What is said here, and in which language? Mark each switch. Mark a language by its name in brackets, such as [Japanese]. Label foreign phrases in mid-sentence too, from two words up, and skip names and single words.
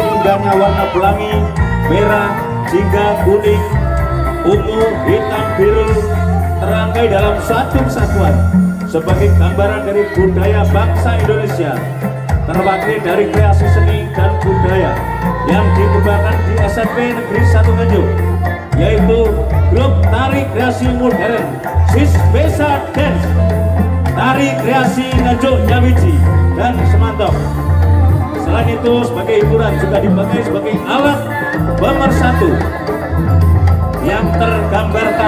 [Indonesian] indahnya warna pelangi, merah, jingga, kuning, ungu, hitam, biru, terangkai dalam satu kesatuan sebagai gambaran dari budaya bangsa Indonesia, terwakili dari kreasi seni dan budaya yang dikembangkan di SMP Negeri 1 Nganjuk, yaitu grup tari kreasi modern Sispesa Dance, tari kreasi Nganjuk Nyawiji dan Semantok. Selain itu, sebagai hiburan juga dipakai sebagai alat pemersatu yang tergambarkan